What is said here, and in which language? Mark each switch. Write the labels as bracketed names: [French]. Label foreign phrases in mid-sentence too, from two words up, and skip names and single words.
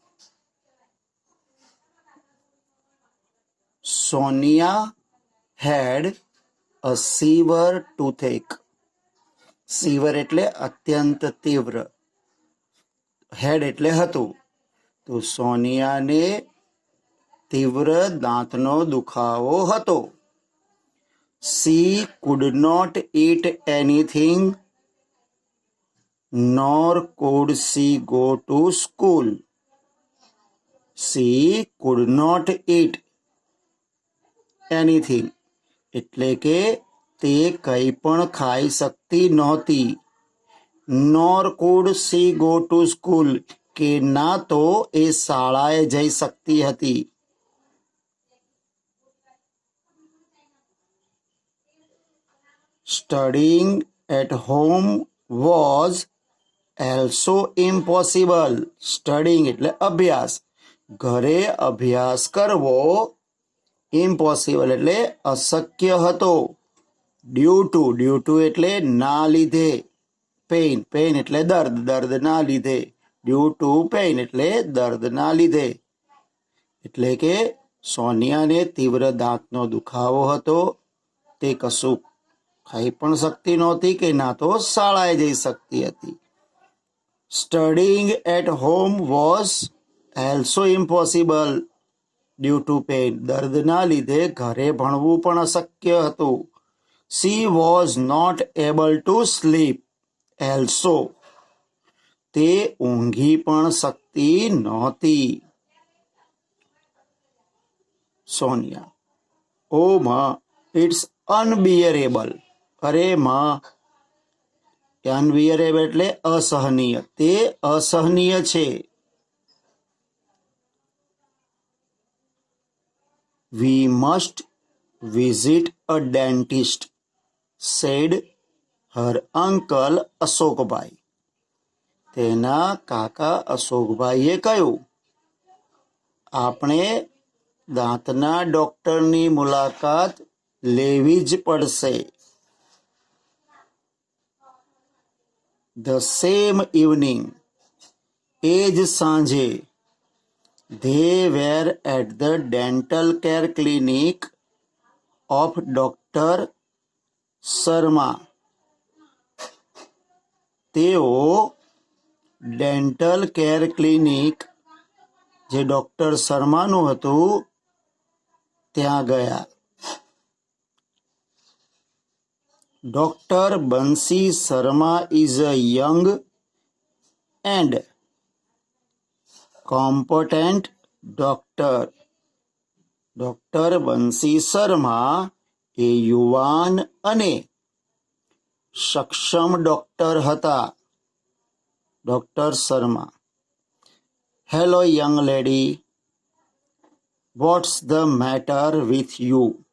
[English] સોનિયા had a severe toothache. [Gujarati] સીવર એટલે અત્યંત તીવ્ર, હેડ એટલે હતું. તો સોનિયાને તીવ્ર દાંતનો દુખાવો હતો. [English] She could not eat anything, nor could she go to school. She could not eat anything [Gujarati] એટલે કે તે કંઈ પણ ખાઈ શકતી નહોતી. [English] nor could she go to school [Gujarati] કે ના તો એ શાળાએ જઈ શકતી હતી. [English] Studying at home was also impossible. [Gujarati] Studying એટલે અભ્યાસ, ઘરે અભ્યાસ કરવો impossible એટલે અશક્ય હતો. [English] due to [Gujarati] એટલે ના લીધે. pain એટલે દર્દ ના લીધે. [English] due to pain [Gujarati] એટલે દર્દના લીધે. એટલે કે સોનિયાને તીવ્ર દાંતનો દુખાવો હતો. તે કશું ખાઈ પણ શકતી નહોતી કે ના તો શાળાએ જઈ શકતી હતી. [English] studying at home was also impossible due to pain. [Gujarati] દર્દના લીધે ઘરે ભણવું પણ અશક્ય હતું. [English] she was not able to sleep also. [Gujarati] તે ઊંઘી પણ શકતી નહોતી. [English] સોનિયા: ઓ માં, it's unbearable. [Gujarati] અરે માં, અનબિયરેબલ એટલે અસહનીય. તે અસહનીય છે. [English] We must visit a dentist, said her uncle અશોકભાઈ. [Gujarati] તેના કાકા અશોકભાઈએ કહ્યું, આપણે દાંતના ડોક્ટરની મુલાકાત લેવી જ પડશે. [English] The same evening, [Gujarati] એ જ સાંજે, [English] they were at the dental care clinic of Dr. શર્મા. [Gujarati] તેઓ ડેન્ટલ કેર ક્લિનિક, જે ડોક્ટર શર્માનું હતું, ત્યાં ગયા. [English] ડોક્ટર બંસી શર્મા is a young and competent doctor. [Gujarati] ડોક્ટર બંસી શર્મા એ યુવાન અને સક્ષમ ડોક્ટર હતા. [English] ડોક્ટર શર્મા: hello young lady, what's the matter with you?